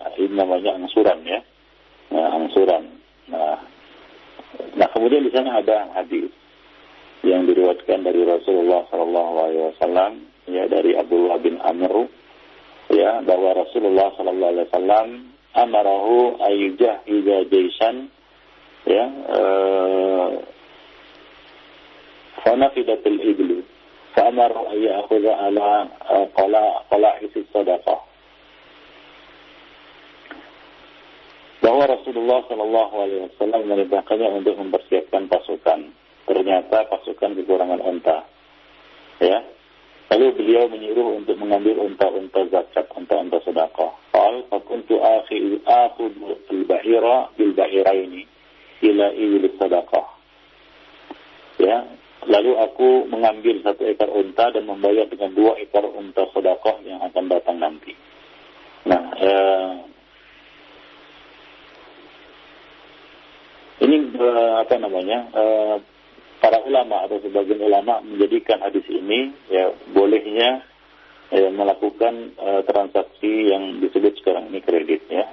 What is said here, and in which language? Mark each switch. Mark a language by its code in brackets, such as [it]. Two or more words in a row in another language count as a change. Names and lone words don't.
[id] Ini namanya angsuran ya, angsuran. Nah kemudian di sana ada hadis yang diriwayatkan dari Rasulullah SAW ya, dari Abdullah bin Amr ya, bahwa Rasulullah SAW [ar] أمره أن يجهز جيشا [id] ya, [ar] فنفدت الإبل فأمره أن يأخذ على قلائص الصدقة. [id] Bahwa Rasulullah SAW memerintahkannya untuk mempersiapkan pasukan. Ternyata pasukan kekurangan unta ya. Lalu beliau menyuruh untuk mengambil unta-unta zakat, unta-unta sedekah. [ar] قال فكنت آخذ البعير بالبعيرين إلى إبل الصدقة. [id] Ya, lalu aku mengambil 1 ekor unta dan membayar dengan 2 ekor unta sedekah yang akan datang nanti. Nah, ini para ulama atau sebagian ulama menjadikan hadis ini ya bolehnya melakukan transaksi yang disebut sekarang ini kredit ya.